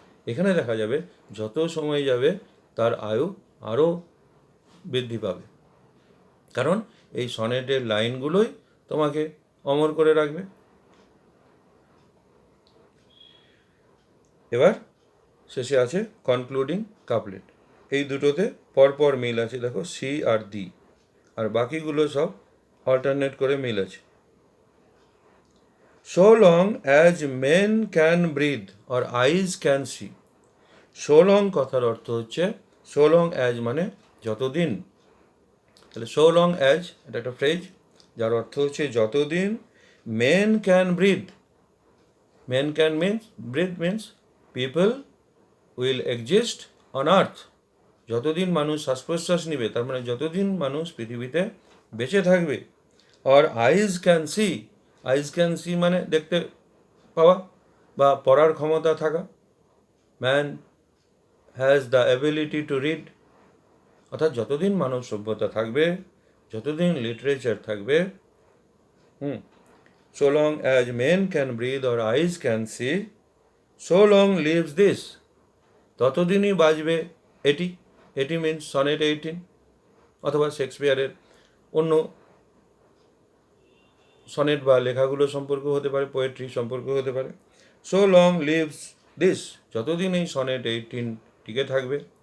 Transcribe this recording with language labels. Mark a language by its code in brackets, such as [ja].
[bn] এখানে দেখা যাবে যত সময় যাবে তার আয়ু আরও বৃদ্ধি পাবে, কারণ এই সনেটের লাইনগুলোই তোমাকে অমর করে রাখবে। এবার শেষে আছে কনক্লুডিং কাপলেট। এই দুটোতে পরপর মিল আছে, দেখো সি আর দি, আর বাকিগুলো সব অল্টারনেট করে মিল আছে। [en] So long as men can breathe or eyes can see. [bn] So long কথার অর্থ হচ্ছে, [en] so long as [bn] মানে যতদিন। তাহলে so long as এটা একটা ফ্রেজ যার অর্থ হচ্ছে যতদিন [en] men can breathe. Men can means, breathe means people will exist on earth. [bn] যতদিন মানুষ শ্বাস প্রশ্বাস নিবে, তার মানে যতদিন মানুষ পৃথিবীতে বেঁচে থাকবে। আর [en] eyes can see, [bn] eyes can see মানে দেখতে পাওয়া বা পড়ার ক্ষমতা থাকা। [en] Man has the ability to read. [bn] অর্থাৎ যতদিন মানব সভ্যতা থাকবে, যতদিন লিটারেচার থাকবে, [en] so long as men can breathe or eyes can see, so long lives this. [bn] ততদিনই বাজবে এটি। এটি মিনস সনেট 18, অথবা শেক্সপিয়ারের অন্য সনেট বা লেখাগুলো সম্পর্ক হতে পারে, পোয়েট্রি সম্পর্ক হতে পারে। [en] so long lives this, [bn] যতদিন এই সনেট 18 টিকে থাকবে।